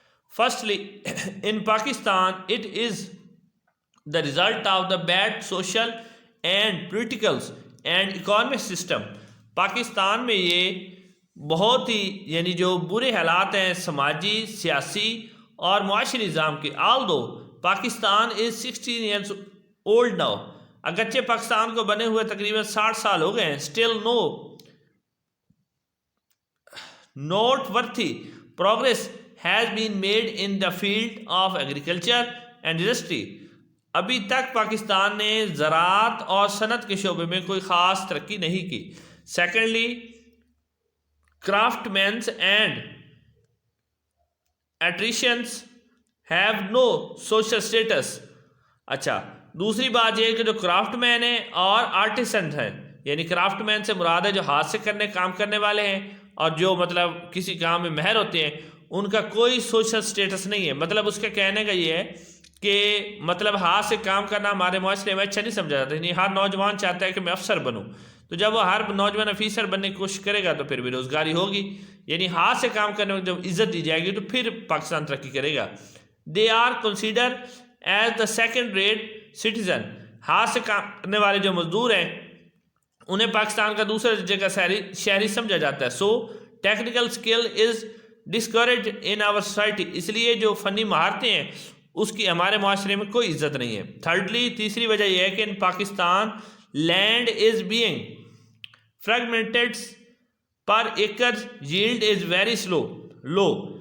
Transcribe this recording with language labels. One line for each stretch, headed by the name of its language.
English: Firstly, in Pakistan, it is the result of the bad social and political and economic system.
Urdu: Pakistan میں یہ بہت ہی یعنی جو برے حالات ہیں سماجی سیاسی اور معاشی نظام کے.
English: although Pakistan is 16 years old now
Urdu: اگرچہ پاکستان کو بنے ہوئے تقریباً 60 سال ہو گئے ہیں.
English: still no noteworthy progress has been made in the field of agriculture and industry.
Urdu: ابھی تک پاکستان نے زراعت اور صنعت کے شعبے میں کوئی خاص ترقی نہیں کی.
English: Secondly, craftsmen and artisans have no social status.
Urdu: اچھا دوسری بات یہ ہے کہ جو کرافٹ مین ہیں اور آرٹیسن ہیں یعنی کرافٹ مین سے مراد ہے جو ہاتھ سے کام کرنے والے ہیں اور جو مطلب کسی کام میں ماہر ہوتے ہیں ان کا کوئی سوشل سٹیٹس نہیں ہے. مطلب اس کے کہنے کا یہ ہے کہ مطلب ہاتھ سے کام کرنا ہمارے معاشرے میں اچھا نہیں سمجھا جاتا. یعنی ہر نوجوان چاہتا ہے کہ میں افسر بنوں تو جب وہ ہر نوجوان افیسر بننے کی کوشش کرے گا تو پھر بے روزگاری ہوگی. یعنی ہاتھ سے کام کرنے میں جب عزت دی جائے گی تو پھر پاکستان ترقی کرے گا.
English: They are consider as the second rate citizen.
Urdu: ہاتھ سے کام کرنے والے جو مزدور ہیں انہیں پاکستان کا دوسرے درجے کا شہری سمجھا جاتا ہے.
English: So technical skill is discourage in our society.
Urdu: اس لیے جو فنی مہارتیں ہیں اس کی ہمارے معاشرے میں کوئی عزت نہیں ہے.
English: thirdly
Urdu: تیسری وجہ یہ ہے کہ
English: In Pakistan land is being fragmented per acre yield is very low.